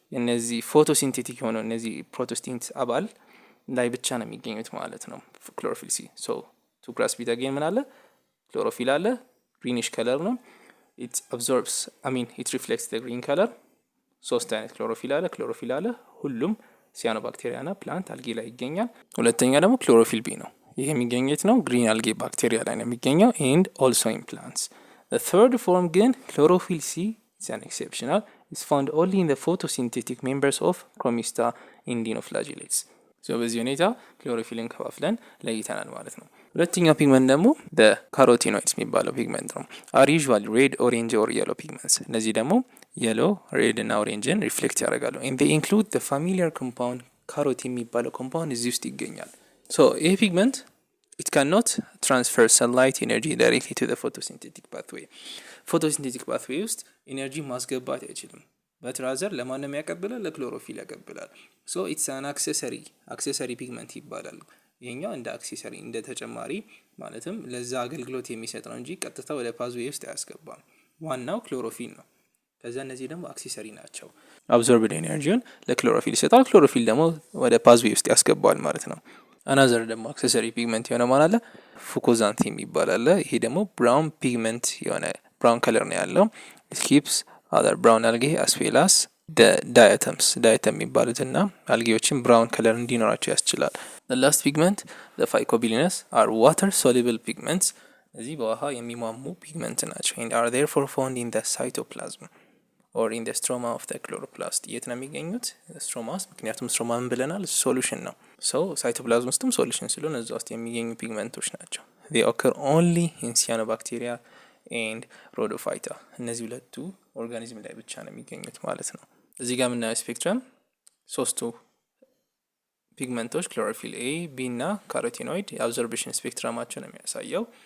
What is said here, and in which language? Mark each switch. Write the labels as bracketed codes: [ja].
[am] እነዚህ ፎቶሲንቴቲክ የሆነው እነዚህ ፕሮቶስቲንት አባል ላይ ብቻ ነው የሚገኙት ማለት ነው ክሎሮፊል ሲ። ሶ ቱ ግራስ ቢት አጌን ምን አለ ክሎሮፊል አለ፣ ግሪኒሽ ከለር ነው። [en] ኢት አብዞርብስ ኢት ሪፍሌክትስ ዘ ግሪን ከለር። [am] ሶስት አይነት ክሎሮፊል አለ ሁሉም ሲያኖባክቴሪያና ፕላንት አልጌ ላይ ይገኛል። ሁለተኛ ደግሞ ክሎሮፊል ቢ ነው። ይሄ የሚገኘት ነው ግሪን አልጌ ባክቴሪያ ላይ ነው የሚገኘው [en] ኤንድ ኦልሶ ኢን ፕላንትስ። The third form [am] ግን [en] chlorophyll C is an exceptional. It's found only in the photosynthetic members of Chromista indinoflagellates. [am] So በዚህ ሁኔታ ክሎሮፊልን ከፋፍለን ለይተናል ማለት ነው። ሁለተኛው ፒግመንት ደግሞ ካሮቲኖይድስ የሚባለው ፒግመንት ነው። [en] are usually red, orange or yellow pigments. [am] እነዚህ ደግሞ የሎ፣ ሬድ እና ኦሬንጅን ሪፍሌክት ያደርጋሉ። [en] and they include the familiar compound [am] ካሮቲን የሚባለው ኮምፓውንድ እዚህ ውስጥ ይገኛል። [en] so ይሄ ፒግመንት it cannot transfer sunlight energy directly to the photosynthetic pathway. [am] photosynthetic pathway ውስጥ ኢነርጂ ማስገባት አይችልም። but rather ለማንም ያቀብላል፣ ለክሎሮፊል ያቀብላል። [en] so it's an accessory pigment [am] ይባላል። ይሄኛው እንደ አክሴሰሪ እንደ ተጨማሪ ማለትም ለዛ አገልግሎት የሚሰጥ ነው እንጂ ቀጥታ ወደ ፓዝዌይ ውስጥ አያስገባም። ዋናው ክሎሮፊል ነው። ከዛ እነዚህ ደግሞ አክሴሰሪ ናቸው። አብዞርብድ ኤነርጂውን ለክሎሮፊል ይሰጣል፣ ክሎሮፊል ደግሞ ወደ ፓዝዌይ ውስጥ ያስገባዋል ማለት ነው። አናዘር ደግሞ አክሰሰሪ ፒግመንት የሆነ ማለት አለ ፉኮዛንቲን ይባላል። ይሄ ደግሞ ብራውን ፒግመንት የሆነ ብራውን ከለር ነው ያለው። [en] it keeps other brown algae as well as the [am] ዳያተም የሚባሉትና አልጌዎችን ብራውን ከለር እንዲኖራቸው ያስችላል። [en] the last pigment the phycobilinous are water soluble pigments. [am] እዚህ በውሃ የሚሟሙ ፒግመንት ናቸው [en] and are therefore found in the cytoplasm or in the stroma of the chloroplast. [am] የት ነው የሚገኙት? ስትሮማ ውስጥ። ምክንያቱም ስትሮማ ምን ብለናል? ሶሉሽን ነው። ሳይቶፕላዝም ውስጥም ሶሉሽን ስለሆነ እዛ ውስጥ የሚገኙ ፒግመንቶች ናቸው። [en] they occur only in cyanobacteria and rhodophyta. [am] እነዚህ ሁለቱ ኦርጋኒዝም ላይ ብቻ ነው የሚገኙት ማለት ነው። እዚህ ጋር የምናየው ስፔክትረም ሶስቱ ፒግመንቶች ክሎሮፊል ኤ፣ ቢ እና ካሮቲኖይድ የአብዞርቤሽን ስፔክትረማቸው ነው የሚያሳየው።